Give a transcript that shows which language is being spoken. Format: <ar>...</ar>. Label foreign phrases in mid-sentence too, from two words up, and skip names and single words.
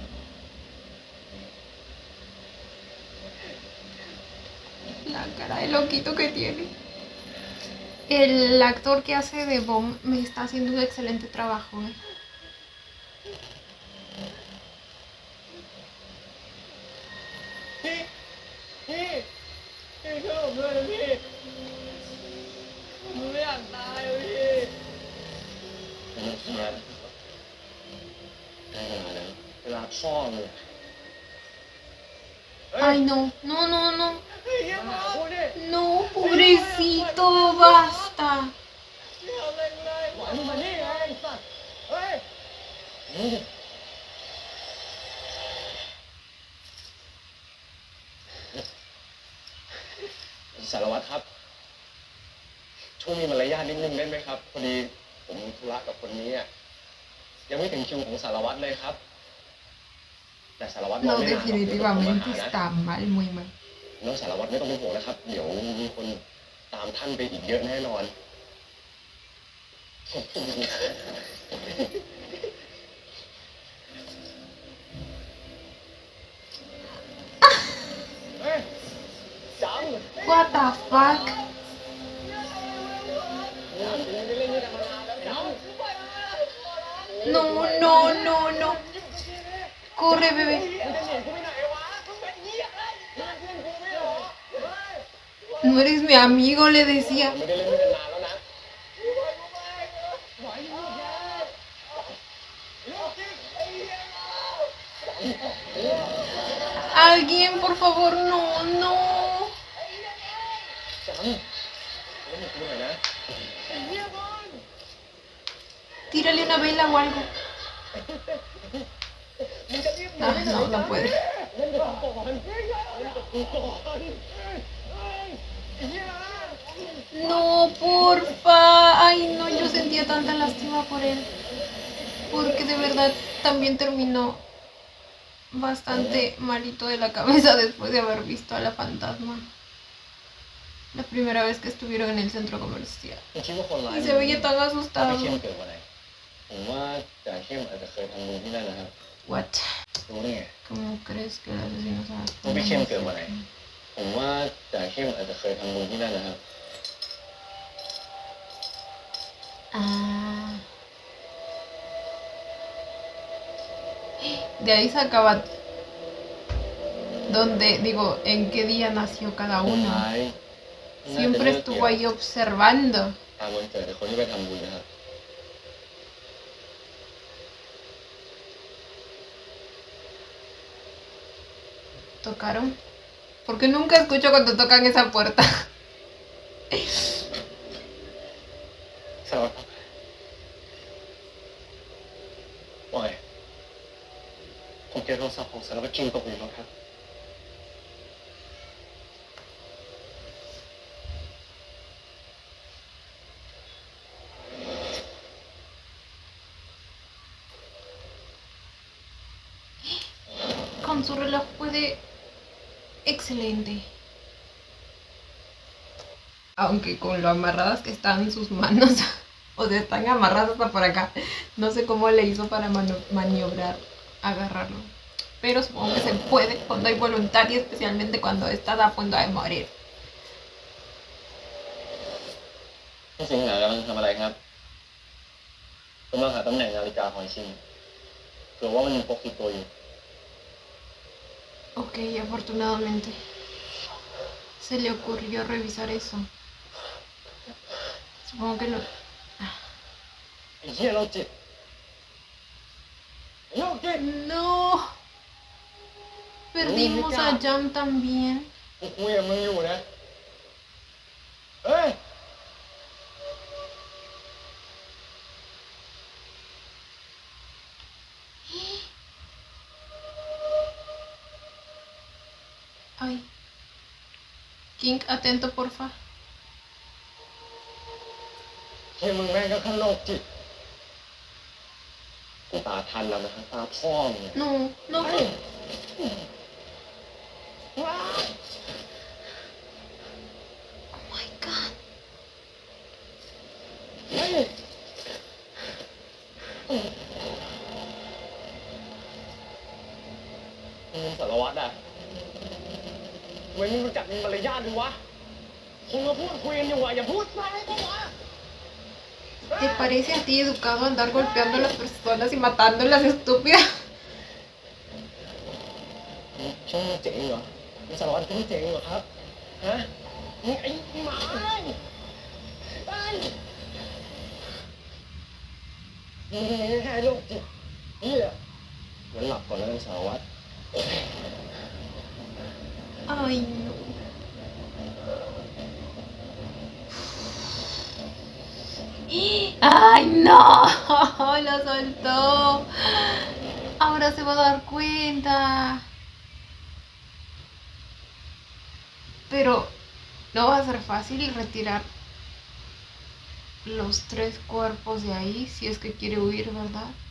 <es>La cara de loquito que tiene. El actor que hace de Bomb me está haciendo un excelente trabajo, ¿eh?</es> <th>พี่ช่วยผมด้วยนะพี่ผมไม่อยากตายเลยพี่ได้เวลาแล้วเวลาพ่อเลย</th> <es>Ay, no, no, no, no.</es> <th>เฮ้ยอย่ามาพูดดิ</th> <es>No, pobrecito, basta.</es> <th>ไม่เอาอะไรเลยหวานมานี่ไงไอ้สัตว์เฮ้ยสารวัตรครับ ช่วยมีมารยาทนิดนึงได้ไหมครับ พอดีผมมีธุระกับคนนี้อ่ะยังไม่ถึงคิวของสารวัตรเลยครับ แต่สารวัตรรอ</th> <es>No,</es> <th>ไม่นานหรอกเดี๋ยวผมมา</th> <es>definitivamente</es> <th>หานะ</th> <es>está mal, muy mal.</es> <th>แล้วสารวัตรไม่ต้องเป็นห่วงนะครับ เดี๋ยวมีคนตามท่านไปอีกเยอะแน่นอนขอบคุณครับเฮ้ยจำ</th> <en>What the fuck?</en> <th>จำเล่นด้วยกันมานานแล้วจำ</th> <es>No, no, no, no. Corre, bebé.</es> <th>จะหนีกูไปไหนวะมึงเป็นเหี้ยอะไรมึงเป็นเพื่อนกูไม่เหรอเฮ้ย</th> <es>No eres mi amigo, le decía.</es> <th>ไม่ได้เล่นด้วยกันนานแล้วนะ กูไปไหวอยู่แค่ลูกจิ๊กไอ้เหี้ย</th> <es>Alguien, por favor, no, no.</es> <th>จังเล่นกับกูหน่อยนะ ไอ้เหี้ยบอล</th> <es>Tírale una vela o algo.</es> <th>มึงจะรีบหนี Ah, ไปไหน</th> <es>no, no puede.</es> <th>เล่นกับกูก่อนเล่นกับกูก่อนเฮ้ยไอ้เหี้ย</th> <es>No, porfa. Ay, no, yo sentía tanta lástima por él. Porque de verdad también terminó bastante malito de la cabeza después de haber visto a la fantasma. La primera vez que estuvieron en el centro comercial.</es> <th>คุณคิดว่าคนร้าย</th> <es>Y se veía tan</es> <th>ถ้า</th> <es>asustado.</es> <th>พี่เข้มเกิดวันไหนผมว่าจ่าเข้มอาจจะเคยทำบุญที่นั่นนะครับ</th> <en>What?</en> <th>รู้ได้ไง</th> <es>¿Cómo crees que el asesino se va a</es> <th>ว่าพี่เข้มเกิดวันไหนผมว่าจ่าเข้มอาจจะเคยทำบุญที่นั่นนะครับ Ah.</th> <es>De ahí sacaba dónde, digo, en qué día nació cada</es> <th>คน</th> <es>uno.</es> <th>ร้ายน่าจะ</th> <es>Siempre</es> <th>เลือกเกี่</th> <es>estuvo</es> <th>ยว</th> <es>ahí observando.</es> <th>ตามวันเกิดแต่คนที่ไปทำบุญนะครับ</th> <es>¿Tocaron? Porque nunca escucho cuando tocan esa puerta.</es> <th>สวัสดีครับว่าไงผมเจอโทรศัพท์ของสารวัตรคิงตกอยู่แล้วครับ</th> <es>Con su reloj puede... Excelente. Aunque con lo amarradas que están sus manos. O sea, están amarradas hasta por acá. No sé cómo le hizo para maniobrar, agarrarlo. Pero supongo que se puede cuando hay voluntad y especialmente cuando estás a punto de morir.</es> <th>พี่สิงห์หากำลังทำอะไรครับกำลังหาตำแหน่งนาฬิกาของชิงเผื่อว่ามันมีพกติดตัวอยู่</th> <es>Ok, afortunadamente. Se le ocurrió revisar eso. Supongo que lo...</es> <th>ไอ้เหี้ยโรคจิตไอ้โรคจิต</th> <es>No. Perdimos a Jam también.</es> <th>กูคุยกับมึงอยู่นะเฮ้ย Ay.</th> <es>King, atento, porfa.</es> <th>เฮ้ยมึงแม่งก็ขั้นโรคจิตกูตาทันแล้วนะตาพ่อมึงเนี่ย</th> <es>No, no.</es> <th>เฮ้ยว้า</th> <en>Oh my god.</en> <th>เฮ้ยมึงสารวัตรอ่ะเว้ยมึงรู้จักมีมารยาทดิวะคนมาพูดคุยกันอยู่อ่ะอย่าพูดมาเลยกูวะ</th> <es>¿Te parece a ti educado andar golpeando a las personas y matándolas, estúpida?</es> <th>ช่างเจ๋งเหรอมึงสารวัตรช่างเจ๋งเหรอครับฮะมึงไอ้หมาไอ้มึงแค่โรคจิตเหี้ยงั้นหลับก่อนแล้วกันสารวัตร</th> <es>Ay, no. ¡Ay, no! Lo soltó. Ahora se va a dar cuenta. Pero no va a ser fácil retirar los 3 cuerpos de ahí si es que quiere huir, ¿verdad?</es>